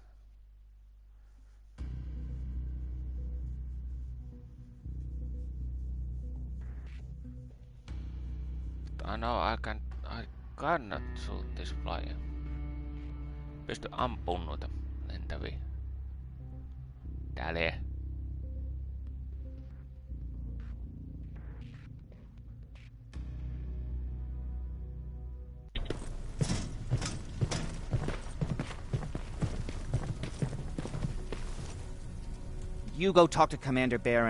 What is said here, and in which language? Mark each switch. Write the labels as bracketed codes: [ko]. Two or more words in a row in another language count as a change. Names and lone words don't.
[en] But I know I cannot shoot this flyer. [fi] Pysty ampumaan noita lentäviä. Täällä. [en] You go talk to Commander Baron.